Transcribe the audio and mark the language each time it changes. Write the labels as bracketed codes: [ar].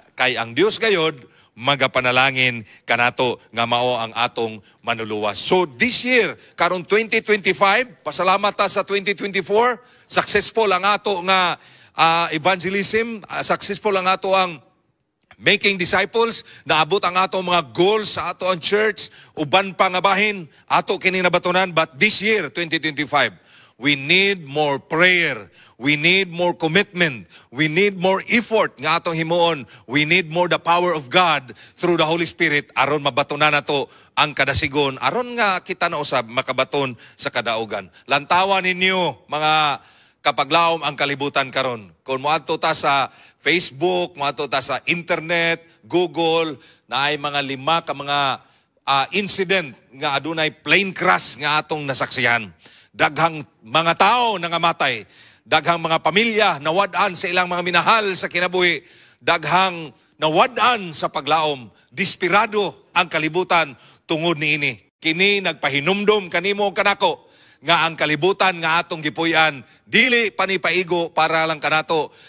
[ceb] Kay ang Dios gayod magapanalangin kanato nga mao ang atong manuluwas. So this year, karon 2025, pasalamat ta sa 2024, successful ang ato nga evangelism, successful ang ato ang making disciples, naabot ang ato mga goals sa ato ang church, uban pa nga bahin, ato kini nabatunan. [en] But this year, 2025, we need more prayer. We need more commitment. We need more effort [ceb] nga atong himuon. [en] We need more the power of God through the Holy Spirit [ceb] aron mabatunan nato ang kadasigon. Aron nga kita na usab makabaton sa kadaugan. Lantawan ninyo mga kapaglawom ang kalibutan karon. Kung moadto ta sa Facebook, moadto ta sa internet, Google, na ay mga 5 ka mga incident nga adunay plane crash nga atong nasaksihan. Daghang mga tao nangamatay. Daghang mga pamilya nawad-an sa ilang mga minahal sa kinabuhi. Daghang nawad-an sa paglaom. Desperado ang kalibutan tungod niini. Kini nagpahinumdom kanimo kanako nga ang kalibutan nga atong gipuy-an dili panipaigo para lang kanato.